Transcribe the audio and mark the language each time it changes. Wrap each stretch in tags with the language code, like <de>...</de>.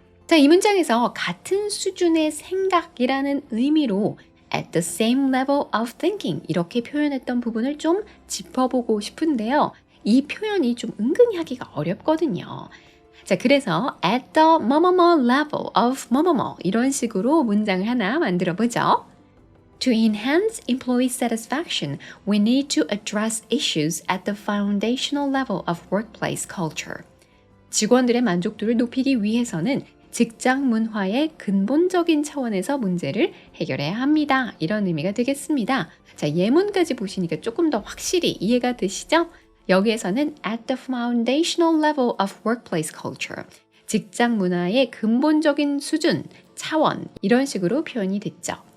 <ko>자, 이 문장에서 같은 수준의 생각이라는 의미로</ko> <en>at the same level of thinking</en> <ko>이렇게 표현했던 부분을 좀 짚어보고 싶은데요. 이 표현이 좀 은근히 하기가 어렵거든요. 자, 그래서</ko> <en>at the 뭐뭐뭐 level of 뭐뭐뭐</en> <ko>이런 식으로 문장을 하나 만들어 보죠.</ko> <en>To enhance employee satisfaction, we need to address issues at the foundational level of workplace culture.</en> <ko>직원들의 만족도를 높이기 위해서는 직장 문화의 근본적인 차원에서 문제를 해결해야 합니다. 이런 의미가 되겠습니다. 자, 예문까지 보시니까 조금 더 확실히 이해가 되시죠? 여기에서는</ko> <en>at the foundational level of workplace culture,</en> <ko>직장 문화의 근본적인 수준, 차원 이런 식으로 표현이 됐죠.</ko>